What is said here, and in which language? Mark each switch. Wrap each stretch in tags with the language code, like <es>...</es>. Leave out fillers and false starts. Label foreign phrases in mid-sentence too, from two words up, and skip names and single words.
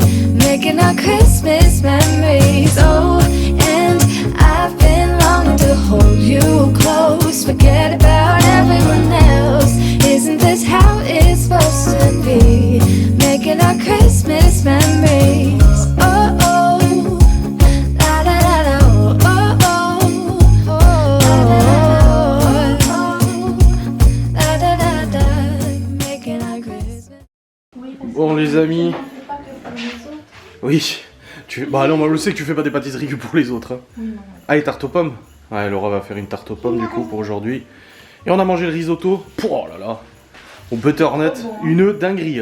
<en>Making our Christmas memories. Oh, and I've been longing to hold you close. Forget about everyone else. Isn't this how it's supposed to be? Making our Christmas memories. Oh, oh. La da da da, oh, oh, oh. La da da da, making our Christmas.</en> <fr>Bon les amis. Oui, bah non, moi je sais que tu fais pas des pâtisseries que pour les autres. Hein. Oui, ah, et tarte aux pommes. Ouais, Laura va faire une tarte aux pommes du coup pour aujourd'hui. Et on a mangé le risotto. Oh là là. Au butternut, une dinguerie.</fr>